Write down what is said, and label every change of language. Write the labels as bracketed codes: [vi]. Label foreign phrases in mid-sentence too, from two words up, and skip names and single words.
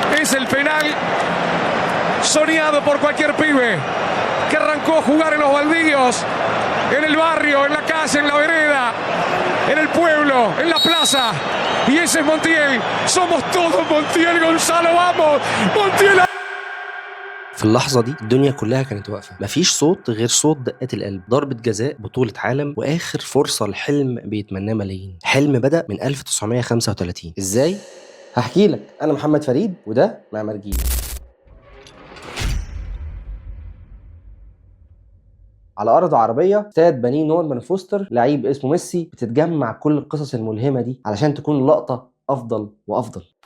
[es] Es el penal soñado por cualquier pibe que arrancó a jugar en los baldíos, en el barrio, en la calle, en la vereda, en el pueblo, en la plaza. Y ese es Montiel. Somos todos Montiel, Gonzalo, vamos. Montiel. [ar] في اللحظة دي الدنيا كلها كانت واقفة، مفيش صوت غير صوت دقات القلب. ضربة جزاء، بطولة عالم، وآخر فرصة لحلم بيتمناه ملايين. حلم بدأ من 1935. ازاي؟ هحكي لك. أنا محمد فريد وده معمر جيل. على أرض عربية، استاد بنيه نورمان فوستر، لعيب اسمه ميسي، بتتجمع كل القصص الملهمة دي علشان تكون اللقطة أفضل وأفضل.